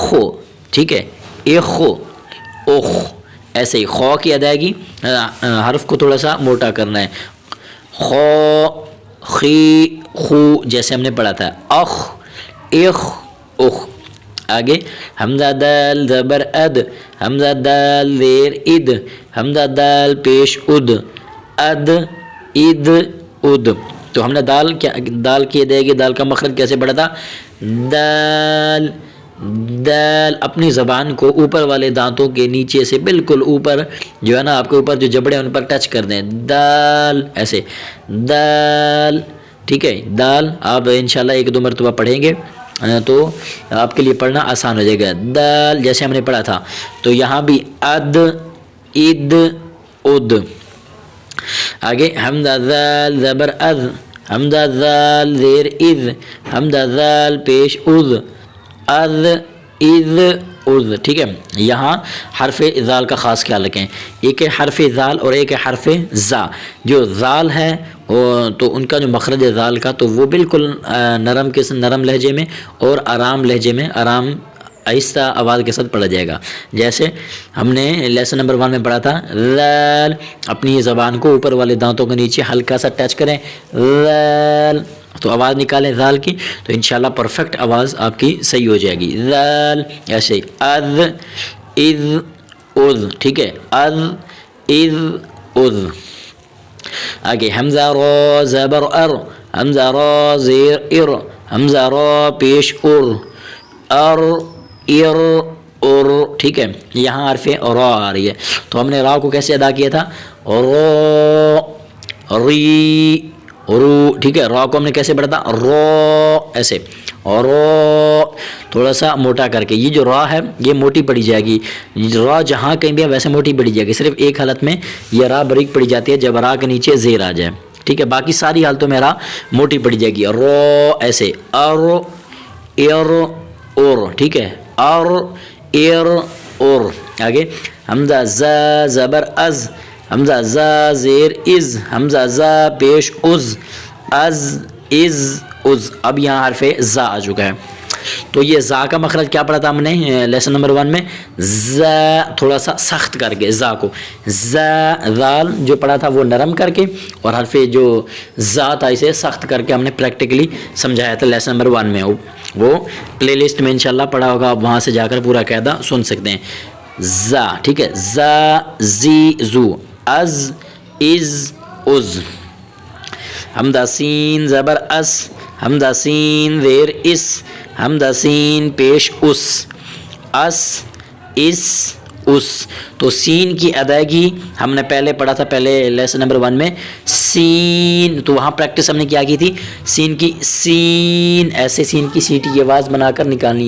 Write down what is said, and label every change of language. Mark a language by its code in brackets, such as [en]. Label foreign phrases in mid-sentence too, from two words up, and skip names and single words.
[ur] ٹھیک ہے، اخ اخ ایسے ہی خو کی ادائیگی حرف کو تھوڑا سا موٹا کرنا ہے، خو خی خو جیسے ہم نے پڑھا تھا، اخ اخ اخ۔ آگے حمزہ دال زبر اد، حمزہ دال زیر اد، حمزہ دال پیش اد، اد اد اد۔ تو ہم نے دال کی ادائیگی دال کا مخرج کیسے پڑھا تھا، دال دال۔ اپنی زبان کو اوپر والے دانتوں کے نیچے سے بالکل اوپر جو ہے نا آپ کے اوپر جو جبڑے ہیں ان پر ٹچ کر دیں، دال ایسے دال۔ ٹھیک ہے، دال آپ انشاءاللہ ایک دو مرتبہ پڑھیں گے تو آپ کے لیے پڑھنا آسان ہو جائے گا۔ دال جیسے ہم نے پڑھا تھا تو یہاں بھی اد اد اد۔ آگے حمزہ ذال زبر از، حمزہ ذال زیر از، حمزہ ذال پیش از، از از از، ٹھیک ہے. یہاں حرف ذال کا خاص خیال رکھیں، ایک ہے حرف ذال اور ایک ہے حرف زا. جو ذال ہے تو ان کا جو مخرج ہے ذال کا تو وہ بالکل نرم لہجے میں اور آرام لہجے میں، آرام آہستہ آواز کے ساتھ پڑھا جائے گا. جیسے ہم نے [en] lesson number [ur] 1 میں پڑھا تھا ذال، اپنی زبان کو اوپر والے دانتوں کے نیچے ہلکا سا ٹچ کریں، ذال تو آواز نکالیں ذال کی، تو انشاءاللہ پرفیکٹ آواز آپ کی صحیح ہو جائے گی. ذال ایسے ہی از از از، ٹھیک ہے، از از از. آگے حمزہ را زبر ار، حمزہ را زیر ار، حمزہ را پیش ار، ار ار اور، ٹھیک ہے. یہاں حرف را آ رہی ہے تو ہم نے را کو کیسے ادا کیا تھا، را ری رو، ٹھیک ہے. را کو ہم نے کیسے پڑھا تھا، رو ایسے، اور رو تھوڑا سا موٹا کر کے. یہ جو را ہے یہ موٹی پڑی جائے گی، را جہاں کہیں بھی ہے ویسے موٹی پڑی جائے گی. صرف ایک حالت میں یہ را باریک پڑی جاتی ہے جب را کے نیچے زیر آ جائے، ٹھیک ہے. باقی ساری حالتوں میں را موٹی پڑی جائے گی. رو ایسے، اور ار اور، ٹھیک ہے، اور ار اور. آگے حمزہ ز زبر از، حمزہ ز زیر از، حمزہ ز پیش از، از از از. اب یہاں حرف زا آ چکا ہے تو یہ زا کا مخرج کیا پڑھا تھا ہم نے [en] lesson number [ur] 1 میں، ز تھوڑا سا سخت کر کے زا کو، ز ذال جو پڑھا تھا وہ نرم کر کے، اور حرف جو زا تھا اسے سخت کر کے ہم نے پریکٹیکلی سمجھایا تھا [en] lesson number [ur] 1 میں. وہ [en] play list [ur] میں انشاءاللہ پڑھا ہوگا، آپ وہاں سے جا کر پورا قاعدہ سن سکتے ہیں. زا، ٹھیک ہے، زا زی زو، از از از. حمزہ سین زبر اس، حمزہ سین زیر اس، حمزہ سین پیش اس، اس اس اس. تو سین کی ادائیگی ہم نے پہلے پڑھا تھا، پہلے [en] lesson number [ur] 1 میں سین، تو وہاں پریکٹس ہم نے کیا کی تھی، سین کی سین ایسے سین کی سیٹی کی آواز بنا کر نکالنی ہے.